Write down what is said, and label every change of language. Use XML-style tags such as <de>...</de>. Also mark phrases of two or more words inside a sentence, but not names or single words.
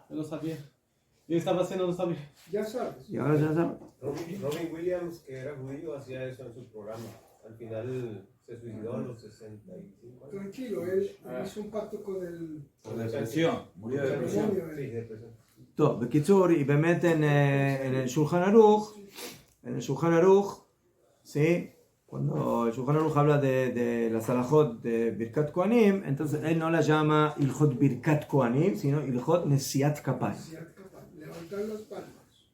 <es>Yo lo sabía. Yo estaba haciendo, no sabía. Ya sabes. Y ahora ya saben. Robin Williams, que era judío, hacía eso en su programa. Al final se suicidó a los 65 años. Tranquilo, él hizo un pacto con el Por depresión. Murió de depresión. demonio. Sí, depresión.</es> <he>טוב, בקיצור,</he> <es>y במתן en el Shulchan Aruch, ¿sí? Cuando el Shulchan Aruch habla de las alajot de</es> <he>ברכת כהנים,</he> <es>entonces él no la llama</es> <he>הלכות ברכת כהנים,</he> <es>sino</es> <he>הלכות נשיאת כפיים.</he> <es>Levantar las palmas.</es>